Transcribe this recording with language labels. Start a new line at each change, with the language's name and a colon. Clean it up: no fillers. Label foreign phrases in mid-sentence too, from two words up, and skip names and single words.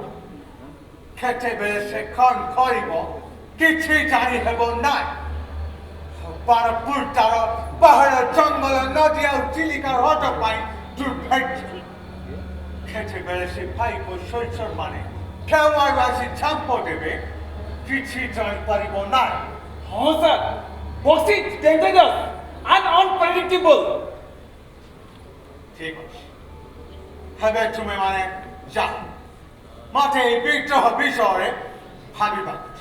Odia: କେତେବେଳେ ସେ କଣ କରିବ କିଛି ଜାଣି ହେବ ନାହିଁ। ବାଣପୁର ତାର ପାହାଡ଼ ଜଙ୍ଗଲ ନଦୀ ଆଉ ଚିଲିକା ହ୍ରଦ ପାଇଁ ଦୁର୍ଭାଗ୍ୟ। କେତେବେଳେ ସେ ପାଇକ ସୈନ୍ୟମାନେ କେଉଁଆଡ଼ୁ ଆସି ଝାମ୍ପ ଦେବେ କିଛି ଜାଣିପାରିବ ନାହିଁ।
English: Oh, sir. Boxi is dangerous and unpredictable.
Bangla: ঠিক আছে
Odia: ଏବେ ତୁମେମାନେ ଯାଅ ମୋତେ ଏହି ବିଗ୍ରହ ବିଷୟରେ ଭାବିବାକୁ ଅଛି।